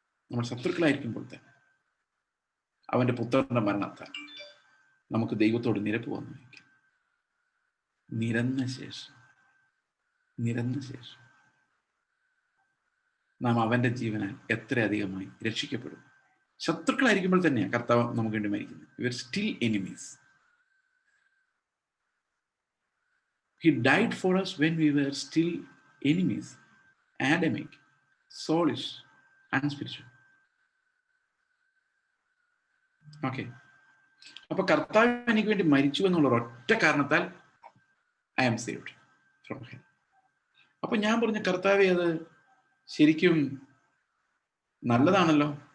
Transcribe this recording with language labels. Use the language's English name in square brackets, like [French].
[Malayalam] നമ്മൾ ശത്രുക്കളായിരിക്കുമ്പോൾ തന്നെ അവന്റെ പുത്രന്റെ മരണത്താൽ നമുക്ക് ദൈവത്തോട് നിരപ്പ് വന്നു. നിരന്ന ശേഷം നാം അവന്റെ ജീവനാൽ എത്ര അധികമായി രക്ഷിക്കപ്പെടും. ശത്രുക്കളായിരിക്കുമ്പോൾ തന്നെയാണ് കർത്താവ് നമുക്ക് വേണ്ടി മരിക്കുന്നത്. [English] We are still enemies. He died for us when we were still enemies, Adamic, soulish, and spiritual. [Malayalam] Okay, അപ്പൊ കർത്താവ് എനിക്ക് വേണ്ടി മരിച്ചു എന്നുള്ള ഒറ്റ കാരണത്താൽ [English] I am saved from hell. [Malayalam] അപ്പൊ ഞാൻ പറഞ്ഞ കർത്താവേ, അത് ശരിക്കും നല്ലതാണല്ലോ.